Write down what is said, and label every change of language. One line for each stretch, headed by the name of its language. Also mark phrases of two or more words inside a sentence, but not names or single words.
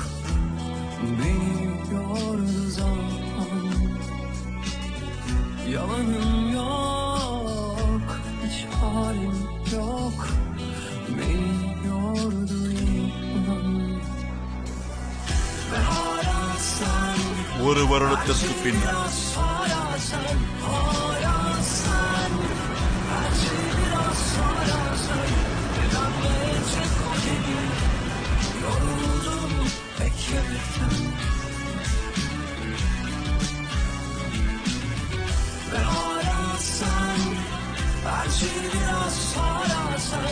Turkish: Beni yordu zaman. Yalanım yok, hiç halim yok. Beni yordu inan. Ve hala sen,
Tamil: ஒரு வருடத்திற்கு பின்னர்
Turkish: biraz hala sen. Hala sen, her şey biraz hala sen. Bedenleyecek o gemi, yoruldum beklemekten. Ve hala sen, her şey biraz hala sen.